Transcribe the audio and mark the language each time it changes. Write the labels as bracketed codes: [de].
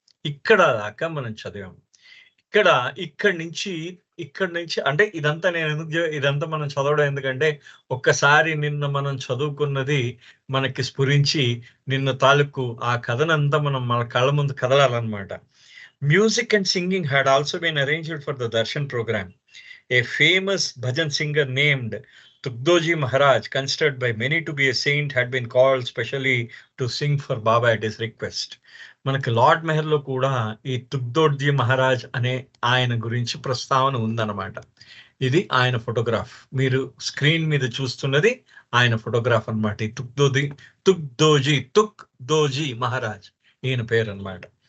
[te] ఇక్కడ దాకా మనం చదివాం. ఇక్కడ ఇక్కడి నుంచి అంటే ఇదంతా మనం చదవడం ఎందుకంటే, ఒక్కసారి నిన్న మనం చదువుకున్నది మనకి స్ఫురించి నిన్న తాలూకు ఆ కథనంతా మనం మన కళ్ళ ముందు కదలాలన్నమాట. [en] Music and singing had also been arranged for the Darshan program. A famous bhajan singer named Tugdoji Maharaj, considered by many to be a saint, had been called specially to sing for Baba at his request. [te] మనకి lord Meher లో కూడా ఈ తుగ్దోడ్జీ మహారాజ్ అనే ఆయన గురించి ప్రస్తావన ఉందన్నమాట. ఇది ఆయన ఫోటోగ్రాఫ్. మీరు స్క్రీన్ మీద చూస్తున్నది ఆయన ఫోటోగ్రాఫ్ అన్నమాట. ఈ తుగ్దోజీ మహారాజ్ ఈయన పేరు అన్నమాట.